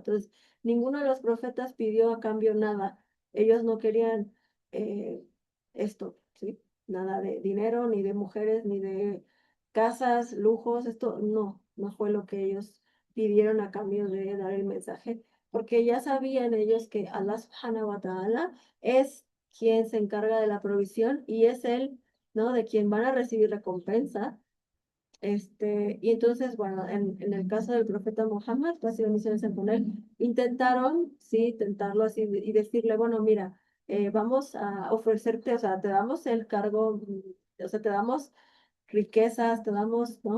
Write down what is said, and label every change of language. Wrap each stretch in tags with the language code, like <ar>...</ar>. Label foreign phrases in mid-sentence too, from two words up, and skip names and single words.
<es>Entonces, ninguno de los profetas pidió a cambio nada. Ellos no querían eh, esto, ¿sí? Nada de dinero, ni de mujeres, ni de casas, lujos, esto no fue lo que ellos pidieron a cambio de dar el mensaje, porque ya sabían ellos que</es> <ar>الله سبحانه وتعالى</ar> <es>es quien se encarga de la provisión y es él, ¿no? De quien van a recibir recompensa. Y entonces, bueno, en el caso del profeta Muhammad, pues misiones con él, intentaron, sí, tentarlo así y decirle, bueno, mira, vamos a ofrecerte, o sea, te damos el cargo, o sea, te damos riquezas, te damos, ¿no?</es>